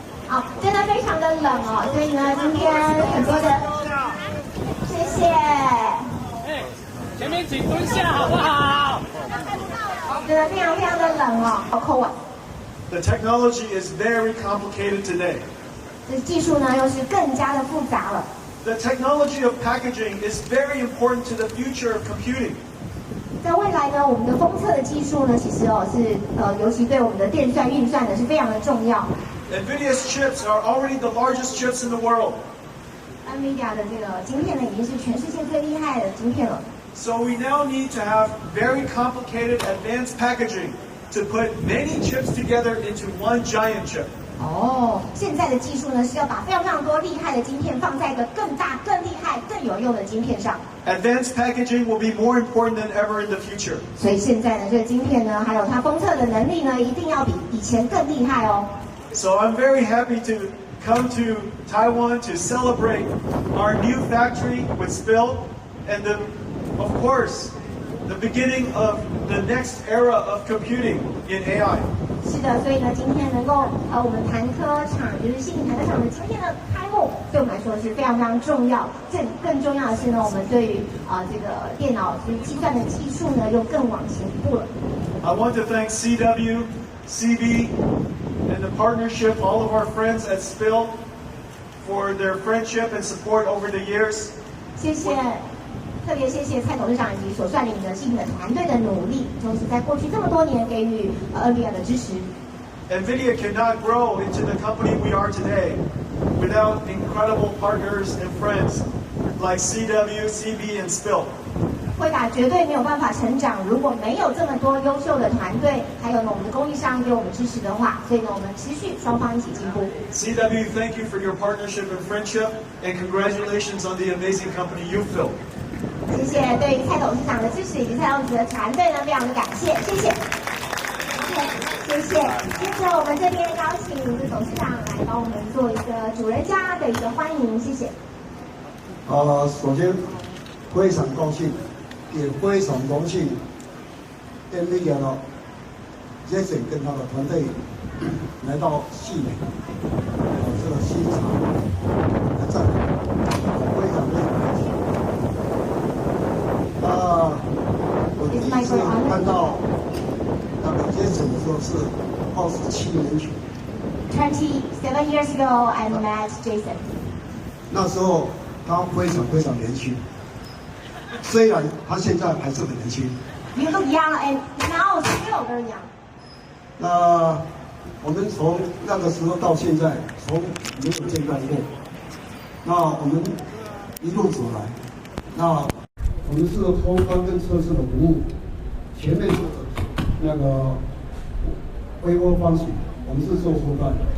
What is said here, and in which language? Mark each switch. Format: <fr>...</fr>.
<zh>好，真的非常的冷哦，所以呢，今天很多的，谢谢。前面请蹲下好不好？真的非常非常的冷哦，好扣啊。</zh> <en>The technology is very complicated today.</en> <zh>这技术呢又是更加的复杂了。</zh> <en>The technology of packaging is very important to the future of computing.</en> <zh>在未来呢，我们的封测的技术呢，其实是尤其对我们的电算运算呢是非常的重要。</zh> <en>NVIDIA's chips are already the largest chips in the world.</en> <zh>NVIDIA 的这个晶片呢，已经是全世界最厉害的晶片了。</zh> <en>So we now need to have very complicated advanced packaging to put many chips together into one giant chip.</en> <zh>哦，现在的技术呢是要把非常非常多厉害的晶片放在一个更大、更厉害、更有用的晶片上。</zh> <en>Advanced packaging will be more important than ever in the future.</en> <zh>所以现在呢，这个晶片呢，还有它封测的能力呢，一定要比以前更厉害哦。</zh> <en>So I'm very happy to come to Taiwan to celebrate our new factory with Spill and of course, the beginning of the next era of computing in AI.</en> <zh>是的，所以呢，今天能够我们潭科厂就是矽品潭科厂的今天的开幕，对我们来说是非常非常重要。更重要的是呢，我们对于这个电脑就是计算的技术呢，又更往前一步了。</zh> <en>I want to thank CW, CB, and the partnership, all of our friends at Spill, for their friendship and support over the years.</en> <zh>谢谢。特别谢谢蔡董事长以及所率领的矽品的团队的努力，就是在过去这么多年给予NVIDIA 的支持。</zh> <en>NVIDIA cannot grow into the company we are today without incredible partners and friends like CW, CB, and Spill.</en> <zh>辉达绝对没有办法成长，如果没有这么多优秀的团队，还有呢我们的供应商给我们支持的话，所以呢我们持续双方一起进步。</zh> <en>CW, thank you for your partnership and friendship, and congratulations on the amazing company you've built.</en> <zh>谢谢对于蔡董事长的支持以及蔡董事的团队呢，非常的感谢，谢谢，谢谢。接着我们这边邀请董事长来帮我们做一个主人家的一个欢迎，谢谢。首先非常高兴，也非常荣幸 ，NVIDIA 的 Jason 跟他的团队来到矽美，这个新厂来站台，非常开心。我第一次看到那个 Jason 的时候是27年前。</zh> <en>27 years ago, I met Jason.</en> <zh>那时候他非常非常年轻，虽然他现在还是很年轻。</zh> <en>You look young and now still very young.</en> <zh>那我们从那个时候到现在，从没有见到过。那我们一路走来，那我们是封装跟测试的服务，前面是那个微波方形，我们是做出版。</zh>